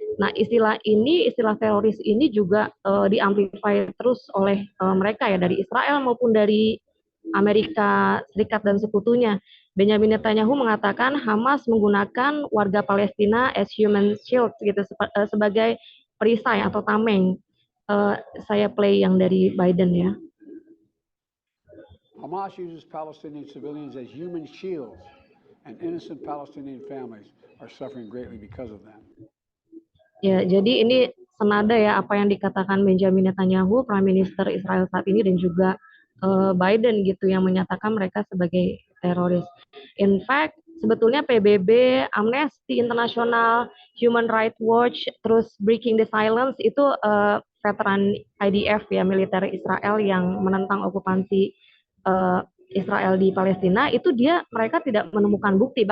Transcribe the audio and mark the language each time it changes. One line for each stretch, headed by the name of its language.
Indonesian: Nah, istilah teroris ini juga diamplify terus oleh mereka ya, dari Israel maupun dari Amerika Serikat dan sekutunya. Benjamin Netanyahu mengatakan Hamas menggunakan warga Palestina
English: as human shield
Indonesian: gitu, sebagai perisai atau tameng. Saya play yang dari Biden ya.
English: Hamas uses Palestinian civilians as human shields, and innocent Palestinian families are suffering greatly because of them.
Indonesian: Ya, jadi ini senada ya apa yang dikatakan Benjamin Netanyahu, Prime Minister Israel saat ini, dan juga Biden gitu, yang menyatakan mereka sebagai teroris.
English: In fact,
Indonesian: sebetulnya PBB, Amnesty International, Human Rights Watch, terus Breaking the Silence itu veteran IDF ya, militer Israel yang menentang okupansi Israel di Palestina, itu mereka tidak menemukan bukti.